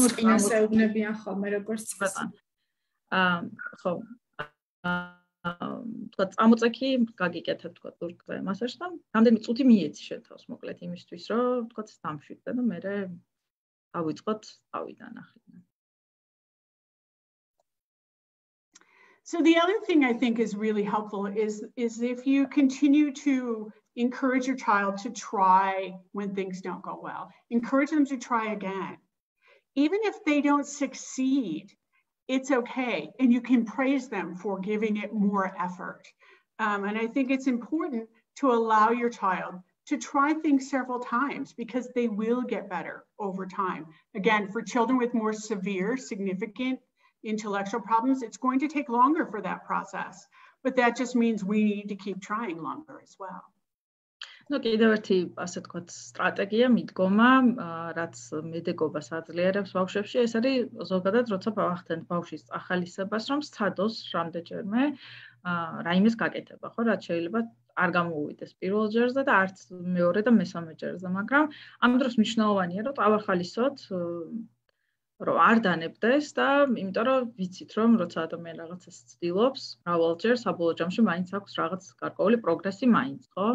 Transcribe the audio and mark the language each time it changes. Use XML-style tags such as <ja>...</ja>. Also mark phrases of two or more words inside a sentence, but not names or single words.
<ka>მოწინას ეუბნებიან ხოლმე როგორც წესი. ხო. თქვათ, წამოწექი გაგიკეთებ, თქვათ, ზურგზე მასაჟს და რამდენი წუთი მიეცი შენ თავს, მოკლედ იმისთვის, რომ თქვათ, დამშვიდდე და მერე დავიწყოთ თავიდან ახლა.</ka> <en>So the other thing I think is really helpful is if you continue to encourage your child to try when things don't go well, encourage them to try again. Even if they don't succeed, it's okay. And you can praise them for giving it more effort. And I think it's important to allow your child to try things several times because they will get better over time. Again, for children with more severe, significant intellectual problems, it's going to take longer for that process, but that just means we need to keep trying longer as well.</en> <ka>კიდევ ერთი, ასე თქვათ, სტრატეგია, მიდგომა, რაც მედეგობას აძლიერებს ბავშვებში, ეს არის ზოგადად, როცა ვახდენთ ბავშვის ახალისებას, რომ სცადოს რამდენჯერმე რაიმეს გაკეთება, ხო, რაც შეიძლება არ გამოუვიდეს პირველ ჯერზე და არც მეორე და მესამე ჯერზე, მაგრამ ამ დროს მნიშვნელოვანია, რომ წავახალისოთ რომ არ დანებდეს და იმიტომ რომ ვიცით რომ როცა ადამიანი რაღაცას ცდილობს, მრავალჯერ საბოლოო ჯამში მაინც აქვს რაღაც გარკვეული პროგრესი მაინც, ხო?</ka>